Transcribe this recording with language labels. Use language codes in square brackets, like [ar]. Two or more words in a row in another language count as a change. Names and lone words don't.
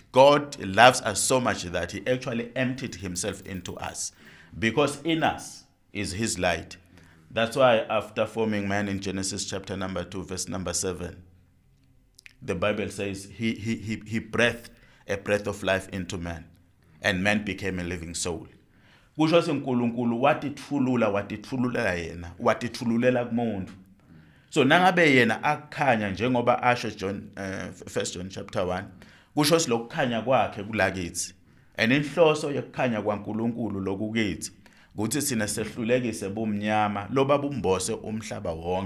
[en] God loves us so much that he actually emptied himself into us, because in us is his light. That's why after forming man in Genesis chapter number 2, verse number 7, the Bible says he breathed a breath of life into man, and man became a living soul. [ss] Kusho senkulunkulu watithululela yena, watithululela kumuntu. So nangabe yena akukhanya njengoba asho John 1 John chapter 1, kusho silokukhanya kwakhe kulakithi. And inhloso yokukhanya kwaNkulunkulu lokukithi ukuthi sina sehlulekise bomnyama loba bumbose umhlaba wonke.